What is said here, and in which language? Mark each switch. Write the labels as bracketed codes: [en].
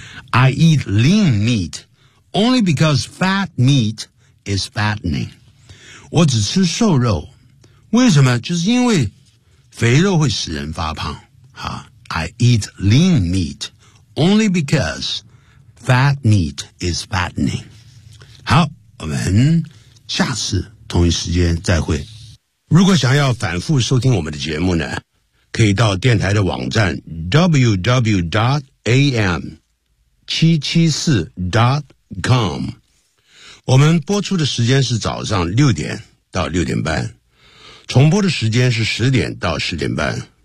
[en] I eat lean meat only because fat meat is fattening. [zh] 我只吃瘦肉，为什么？就是因为肥肉会使人发胖。 [en] I eat lean meat only because fat meat is fattening. [zh] 好，我们下次同一时间再会。如果想要反复收听我们的节目呢，可以到电台的网站 www.am774.com 我们播出的时间是早上六点到六点半，重播的时间是十点到十点半。